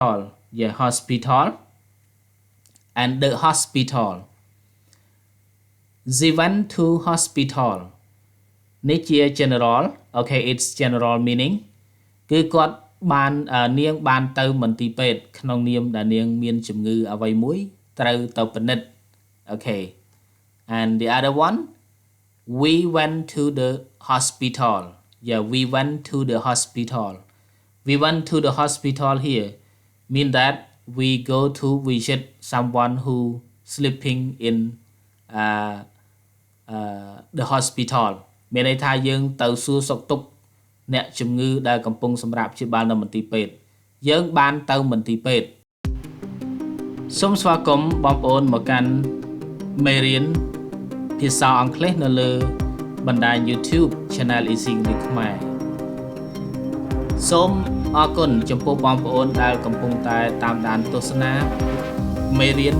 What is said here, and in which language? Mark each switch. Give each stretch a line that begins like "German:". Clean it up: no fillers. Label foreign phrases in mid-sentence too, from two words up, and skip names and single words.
English: yeah, hospital and the hospital. They went to hospital. This is general. Okay, it's general meaning.
Khmer: គឺគាត់បាននាងបានទៅមន្ទីរពេទ្យក្នុងនាមដែលនាងមានជំងឺអ្វីមួយត្រូវទៅពិនិត្យ Okay.
English: And the other one, we went to the hospital. Yeah, we went to the hospital. We went to the hospital here mean that we go to visit someone who sleeping in the hospital
Khmer: មានន័យថាយើង ទៅសួរសុខទុក្ខអ្នកជំងឺដែលកំពុងសម្រាប់ព្យាបាលនៅមន្ទីរពេទ្យយើងបានទៅមន្ទីរពេទ្យសូមស្វាគមន៍បងប្អូនមកកាន់មេរៀនភាសាអង់គ្លេសនៅលើបណ្ដាញ YouTube Channel Easy English ខ្មែរសូមអរគុណចំពោះបងប្អូនដែលកំពុងតែតាមដានទស្សនាមេរៀន